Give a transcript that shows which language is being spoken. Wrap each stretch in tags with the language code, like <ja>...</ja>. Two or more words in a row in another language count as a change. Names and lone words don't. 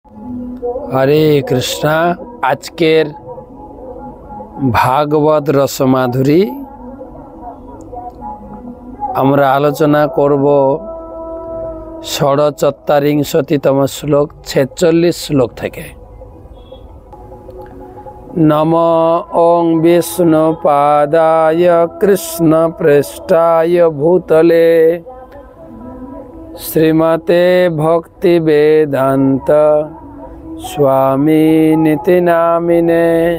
<bn>হরে কৃষ্ণা। আজকের ভাগবত রসমাধুরী আমরা আলোচনা করব 47তম শ্লোক 46 শ্লোক থেকে।</bn> <sa>नमो ओं विष्णुपादाय कृष्ण प्रेष्ठाय भूतले श्रीमते भक्ति वेदांत स्वामी निति नामिने</sa>